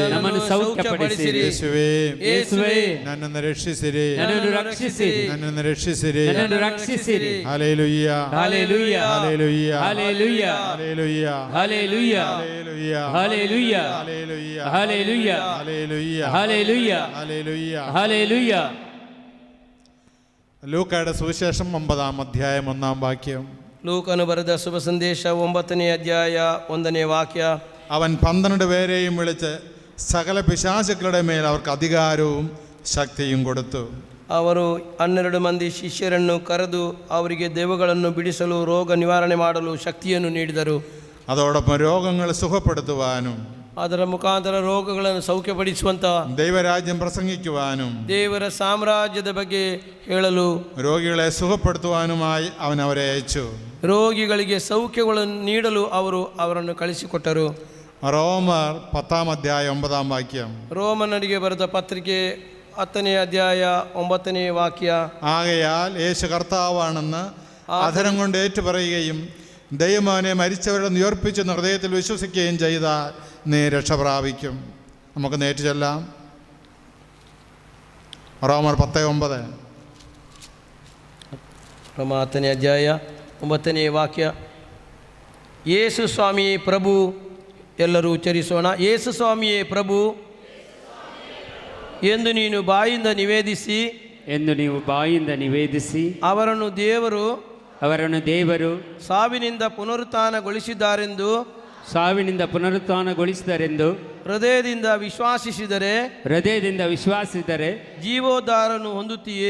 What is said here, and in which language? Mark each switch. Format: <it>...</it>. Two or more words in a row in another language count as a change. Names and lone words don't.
<kn>ನಮ್ಮನ್ನು ಸೌಖ್ಯಪಡಿಸಿರಿ. ಯೇಸುವೇ ಯೇಸುವೇ ನನ್ನನ್ನು ರಕ್ಷಿಸಿರಿ, ನನ್ನನ್ನು ರಕ್ಷಿಸಿರಿ, ನನ್ನನ್ನು ರಕ್ಷಿಸಿರಿ, ನನ್ನನ್ನು ರಕ್ಷಿಸಿರಿ. ಹಲ್ಲೆಲೂಯಾ ಹಲ್ಲೆಲೂಯಾ ಹಲ್ಲೆಲೂಯಾ ಹಲ್ಲೆಲೂಯಾ ಹಲ್ಲೆಲೂಯಾ ಹಲ್ಲೆಲೂಯಾ ಹಲ್ಲೆಲೂಯಾ ಹಲ್ಲೆಲೂಯಾ ಹಲ್ಲೆಲೂಯಾ ಹಲ್ಲೆಲೂಯಾ</kn> <ml>ഹല്ലേലൂയ ഹല്ലേലൂയ ഹല്ലേലൂയ ഹല്ലേലൂയ. ലൂക്കായുടെ സുവിശേഷം 9-ാം അധ്യായം 1-ാം വാക്യം.</ml> <kn>ಲೂಕನು ಬರೆದ ಶುಭ ಸಂದೇಶ 9ನೇ ಅಧ್ಯಾಯ 1ನೇ ವಾಕ್ಯ.</kn> <ml>അവൻ 12 പേരെയും വിളിച്ച് സകല പിശാചുക്കളുടെ മേൽ അവർക്ക് അധികാരവും ശക്തിയും കൊടുത്തു.</ml> <kn>ಅವರು 12 ಮಂದಿ ಶಿಷ್ಯರನ್ನು ಕರೆದು ಅವರಿಗೆ ದೆವ್ವಗಳನ್ನು ಬಿಡಿಸಲು, ರೋಗ ನಿವಾರಣೆ ಮಾಡಲು ಶಕ್ತಿಯನ್ನು ನೀಡಿದರು.</kn> <ml>അതോടൊപ്പം രോഗങ്ങൾ സുഖപ്പെടുത്തുവാനും</ml> <kn>ಅದರ ಮುಖಾಂತರ ರೋಗಗಳನ್ನು ಸೌಖ್ಯಪಡಿಸುವಂತ,</kn> <ml>ദൈവരാജ്യം പ്രസംഗിക്കുവാനും</ml> <kn>ದೇವರ ಸಾಮ್ರಾಜ್ಯದ ಬಗ್ಗೆ ಹೇಳಲು,</kn> <ml>രോഗികളെ സുഖപ്പെടുത്തുവാനുമായി അവൻ അവരെ അയച്ചു.</ml> <kn>ರೋಗಿಗಳಿಗೆ ಸೌಖ್ಯಗಳನ್ನು ನೀಡಲು ಅವರನ್ನು ಕಳಿಸಿಕೊಟ್ಟರು.</kn> <ml>റോമർ 10 അധ്യായം 9 വാക്യം.</ml> <kn>ರೋಮನರಿಗೆ ಬರೆದ ಪತ್ರಿಕೆ 10ನೇ ಅಧ್ಯಾಯ 9ನೇ ವಾಕ್ಯ.</kn> <ml>ആകയാൽ യേശു കർത്താവാണെന്ന് അധരം കൊണ്ട് ഏറ്റുപറയുകയും ദൈവമവനെ മരിച്ചവരുടെ ഉയർപ്പിച്ച് ഹൃദയത്തിൽ വിശ്വസിക്കുകയും ചെയ്താൽ നീ രക്ഷ പ്രാപിക്കും. നമുക്ക് നേരിട്ട് ചെല്ലാം. റോമർ 10:9.</ml> <kn>ರೋಮ 10ನೇ ಅಧ್ಯಾಯ 9ನೇ ವಾಕ್ಯ. ಯೇಸು ಸ್ವಾಮಿಯೇ ಪ್ರಭು. ಎಲ್ಲರೂ ಉಚ್ಚರಿಸೋಣ. ಯೇಸು ಸ್ವಾಮಿಯೇ ಪ್ರಭು ಎಂದು ನೀನು ಬಾಯಿಂದ ನಿವೇದಿಸಿ ಅವರನ್ನು ದೇವರು ಸಾವಿನಿಂದ ಪುನರುತ್ಥಾನಗೊಳಿಸಿದರೆಂದು ಹೃದಯದಿಂದ ವಿಶ್ವಾಸಿಸಿದರೆ ಜೀವೋದ್ಧಾರವನ್ನು ಹೊಂದುತ್ತೀಯೇ,</kn>